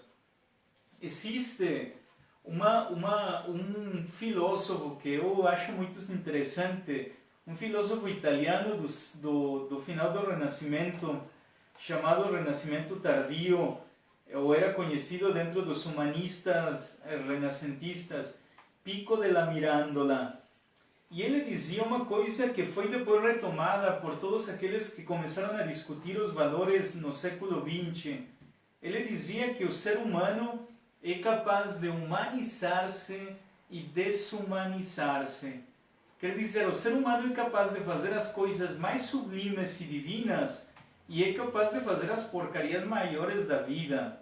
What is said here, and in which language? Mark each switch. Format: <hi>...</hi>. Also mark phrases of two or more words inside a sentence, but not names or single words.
<pt>Existe um filósofo que eu acho muito interessante, um filósofo italiano do final do Renascimento, chamado Renascimento Tardio, ou era conhecido dentro dos humanistas renascentistas, Pico della Mirandola. E ele dizia uma coisa que foi depois retomada por todos aqueles que começaram a discutir os valores no século XX. Ele dizia que o ser humano é capaz de humanizar-se e deshumanizar-se. Quer dizer, o ser humano é capaz de fazer as coisas mais sublimes e divinas e é capaz de fazer as porcarias maiores da vida.</pt>